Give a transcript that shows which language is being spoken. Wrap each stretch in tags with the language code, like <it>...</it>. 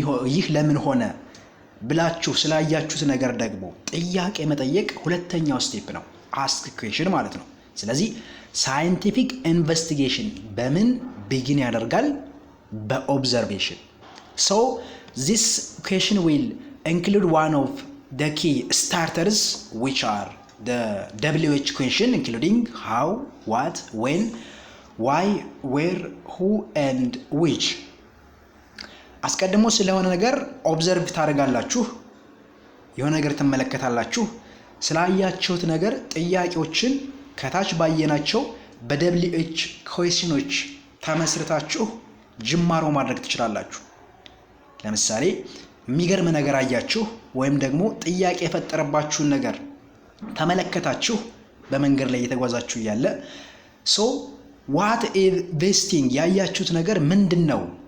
<am>ይህ ለምን ሆነ ብላችሁ ስላያችሁት ነገር ደግሞ ጥያቄ መጠየቅ ሁለተኛው ስቴፕ ነው፣ አስክ ኩዌሽን ማለት ነው። ስለዚህ ሳይንቲፊክ ኢንቨስቲጌሽን በምን ቢጊን ያደርጋል? በኦብዘርቬሽን።</am> <en>ሶ ዚስ ኩዌሽን ዊል include one of the key starters, which are the WH question, including how, what, when, why, where, who and which.</en> <am>አስቀድሞ ስለሆነ ነገር ኦብዘርቭ ታደርጋላችሁ፣ የሆነ ነገር ትመለከታላችሁ። ስላያችሁት ነገር ጥያቄዎችን ከታች ባየናቸው በWH ኩዌሽኖች ተመስርታችሁ ጅማሮ ማድረግ ትችላላችሁ። ለምሳሌ የሚገርም ነገር አያችሁ ወይም ደግሞ ጥያቄ የፈጠረባችሁን ነገር ተመለከታችሁ በመንገድ ላይ እየተጓዛችሁ እያለ</am> <en>ሶ ዋት ኢዝ ዚስ ቲንግ</en> <am>ያያችሁት ነገር ምንድን ነው</am>